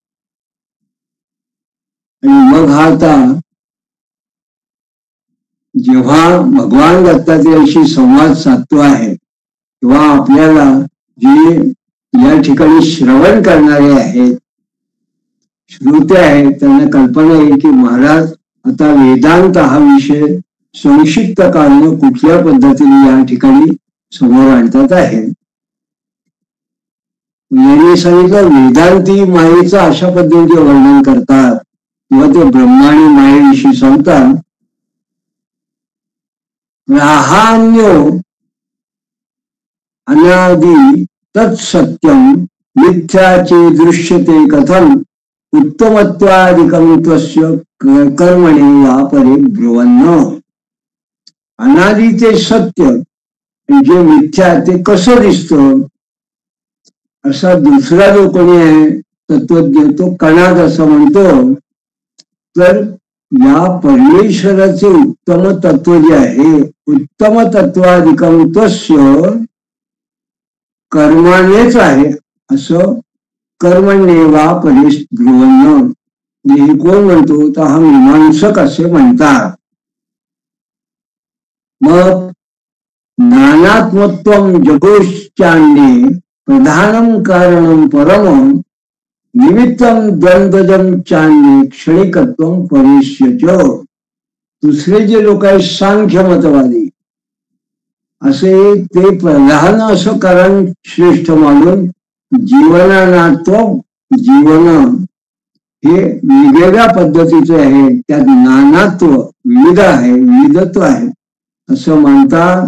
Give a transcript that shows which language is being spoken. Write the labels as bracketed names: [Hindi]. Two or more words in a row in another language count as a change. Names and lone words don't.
[Marathi] आणि मग हा आता जेव्हा भगवान दत्तात्रेयाशी संवाद साधतो आहे तेव्हा आपल्याला जे या ठिकाणी श्रवण करणारे आहेत, श्रोते आहेत, त्यांना कल्पना येईल की महाराज आता वेदांत हा विषय संक्षिप्त काळानं कुठल्या पद्धतीने या ठिकाणी समोर आणतात आहे. यांनी सांगितलं वेदांती मायेचं अशा पद्धतीने वर्णन करतात किंवा ते ब्रह्मा आणि मायेविषयी सांगतात. [Sanskrit] राहान्यो अनादि तत्सत्यम मिथ्याचे दृश्यते कथम उत्तमत्वादिकं त्वस्य कर्मणे वा परे ब्रुवन्न. [Marathi] अनादीचे सत्य जे मिथ्या ते कसं दिसतं असा दुसरा जो कोणी आहे तत्वज्ञ तो कणाद असं म्हणतो. तर या परमेश्वराचे उत्तम तत्व जे आहे, उत्तम तत्वाधिकं तस्य कर्मानेच आहे असं [Sanskrit] कर्मण्ये वा परे ब्रुवन्न. [Marathi] हे कोण म्हणतो तर हा मीमांसक असे म्हणतात. [Sanskrit] मग नानात्मत्वं जगोश्चान्ये प्रधानम कारणम परमम निमित्तम द्वंद्वजम चान्ये क्षणिकत्वं परेश्यच. [Marathi] दुसरे जे लोक आहेत सांख्य मतवादी असे ते प्रधान असं कारण श्रेष्ठ मानून जीवनात्व जीवन हे वेगवेगळ्या पद्धतीचे आहे, त्यात नानात्व विविध आहे, विविधत्व आहे असं म्हणतात.